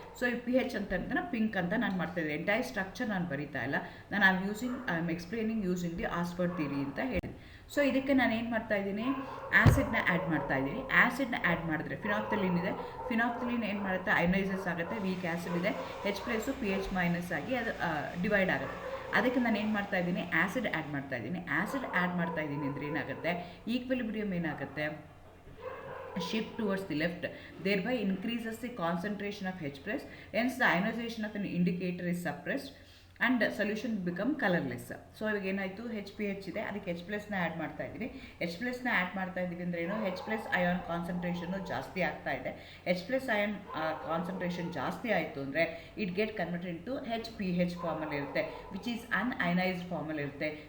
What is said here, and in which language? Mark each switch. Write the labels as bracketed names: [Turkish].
[Kannada] So ಈ P H ಅಂತ pink ಅಂತ ನಾನು ಮಾಡ್ತಾಯಿದ್ದೆ. ಎಂಟೈರ್ ಸ್ಟ್ರಕ್ಚರ್ ನಾನು ಬರೀತಾ ಇಲ್ಲ, ನಾನು [English] I am explaining using the Ostwald theory [Kannada] ಅಂತ ಹೇಳಿ. ಸೊ ಇದಕ್ಕೆ ನಾನು ಏನು ಮಾಡ್ತಾಯಿದ್ದೀನಿ, ಆ್ಯಸಿಡ್ನ ಆ್ಯಡ್ ಮಾಡ್ತಾಯಿದ್ದೀನಿ. ಆ್ಯಸಿಡ್ನ ಆ್ಯಡ್ ಮಾಡಿದ್ರೆ ಫಿನಾಫ್ಥಲಿನ್ ಇದೆ, ಫಿನಾಫ್ಥಲಿನ್ ಏನು ಮಾಡುತ್ತೆ, ಅಯನೈಸಸ್ ಆಗುತ್ತೆ. ವೀಕ್ ಆ್ಯಸಿಡ್ ಇದೆ, H ಪ್ಲಸ್ಸು pH ಮೈನಸ್ ಆಗಿ ಅದು ಡಿವೈಡ್ ಆಗುತ್ತೆ. ಅದಕ್ಕೆ ನಾನು ಏನು ಮಾಡ್ತಾಯಿದ್ದೀನಿ, ಆ್ಯಸಿಡ್ ಆ್ಯಡ್ ಮಾಡ್ತಾಯಿದ್ದೀನಿ. ಆ್ಯಸಿಡ್ ಆ್ಯಡ್ ಮಾಡ್ತಾಯಿದ್ದೀನಿ ಅಂದರೆ ಏನಾಗುತ್ತೆ, ಈಕ್ವಿಲಿಬ್ರಿಯಮ್ ಏನಾಗುತ್ತೆ, [English] shift towards the left, thereby increases the concentration of H plus, hence the ionization of an indicator is suppressed and solution become colorless. [Kannada] So ಇವಾಗ ಏನಾಯಿತು, ಹೆಚ್ ಪಿ ಹೆಚ್ ಇದೆ, ಅದಕ್ಕೆ H ಪ್ಲಸ್ನ add ಮಾಡ್ತಾ ಇದ್ದೀವಿ. H ಪ್ಲಸ್ನ ಆ್ಯಡ್ ಮಾಡ್ತಾ ಇದ್ದೀವಿ ಅಂದರೆ ಏನು, H ಪ್ಲಸ್ ಅಯಾನ್ ಕಾನ್ಸಂಟ್ರೇಷನ್ನು ಜಾಸ್ತಿ ಆಗ್ತಾ ಇದೆ. H ಪ್ಲಸ್ ಅಯಾನ್ ಕಾನ್ಸಂಟ್ರೇಷನ್ ಜಾಸ್ತಿ ಆಯಿತು ಅಂದರೆ [English] it get converted into [Kannada] H P H ಫಾರ್ಮಲ್ಲಿ ಇರುತ್ತೆ, [English] which is unionised [Kannada] ಫಾರ್ಮಲ್ಲಿ ಇರುತ್ತೆ.